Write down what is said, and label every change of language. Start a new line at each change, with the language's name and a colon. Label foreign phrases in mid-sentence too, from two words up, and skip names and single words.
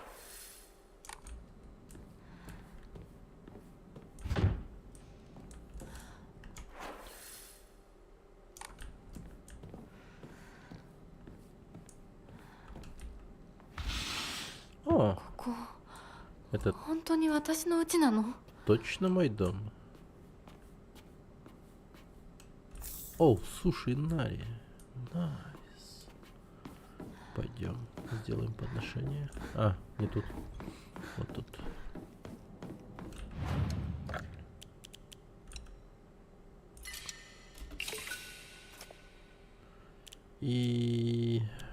Russian: О,
Japanese: ここ
Russian: это
Japanese: 本当に私の家なの
Russian: точно мой дом. О, суши нари. Найс. Пойдем, сделаем подношение. А, не тут. Вот тут. И...